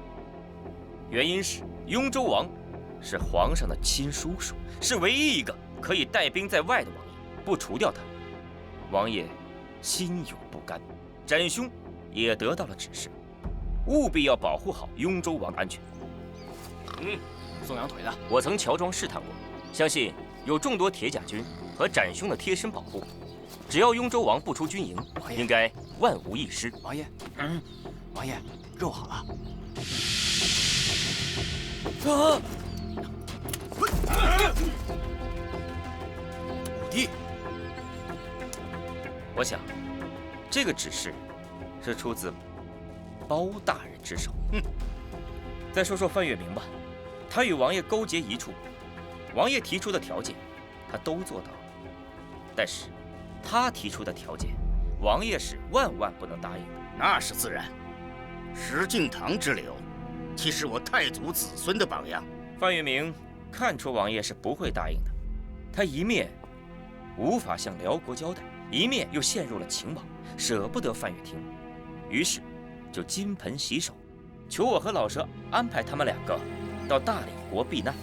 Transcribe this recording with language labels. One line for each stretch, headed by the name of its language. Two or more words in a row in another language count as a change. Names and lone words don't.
Chinese: 原因是雍州王是皇上的親叔叔，是唯一一個可以帶兵在外的王爺，不除掉他，王爺心有不甘。展兄也得到了指示，務必要保護好雍州王的安全。送羊腿的，我曾喬裝試探過，相信有眾多鐵甲軍和展兄的貼身保護，只要雍州王不出軍營，應該萬無一失。王爺，王爺，肉好了。啊！武帝，我想，這個指示是出自包大人之手。再說說范月明吧，他與王爺勾結一處，王爺提出的條件，他都做到了。但是，他提出的條件，王爺是萬萬不能答應的。那是自然。石敬瑭之流，岂是我太祖子孙的榜样？范月明看出王爷是不会答应的，他一面无法向辽国交代，一面又陷入了情网，舍不得范月亭，于是就金盆洗手，求我和老蛇安排他们两个到大理国避难。